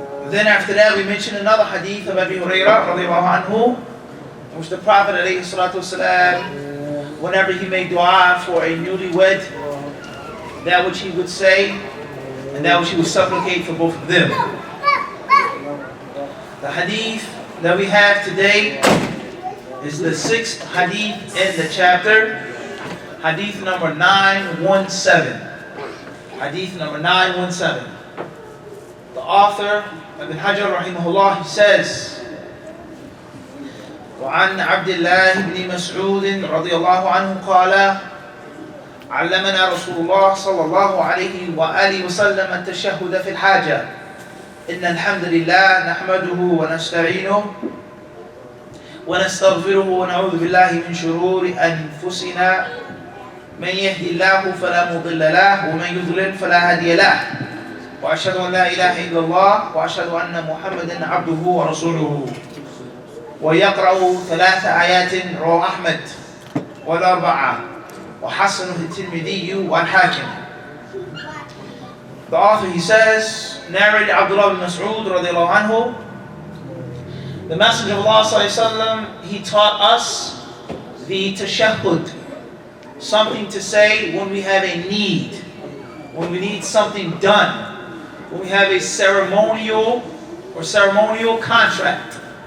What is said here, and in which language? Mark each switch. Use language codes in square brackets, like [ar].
[en] Then after that we mentioned another hadith of Abi Hurairah radiallahu anhu, in which the Prophet alayhi salatu wasalam, whenever he made dua for a newlywed, that which he would say and that which he would supplicate for both of them. The hadith that we have today is the sixth hadith in the chapter, hadith number 917. Hadith number 917. The author, Ibn Hajar rahimahullah, he says, [ar] وعن عبد الله بن مسعود رضي الله عنه قال علمنا رسول الله صلى الله عليه وآله وسلم التشهد في الحاجة إن الحمد لله نحمده ونستعينه ونستغفره ونعوذ بالله من شرور أنفسنا من يهدي الله فلا مضل له ومن يضلل فلا هادي له وأشهد أن لا إله إلا الله وأشهد أن محمدا عبده ورسوله ويقرأ 3 آيات رواه أحمد والأربعة وحسنه الترمذي والحاكم. [en] The author, he says, narrated Abdullah ibn Mas'ud radiallahu anhu, the Messenger of Allah sallallahu alaihi wasallam, he taught us the tashahhud, something to say when we have a need, when we need something done, when we have a ceremonial contract.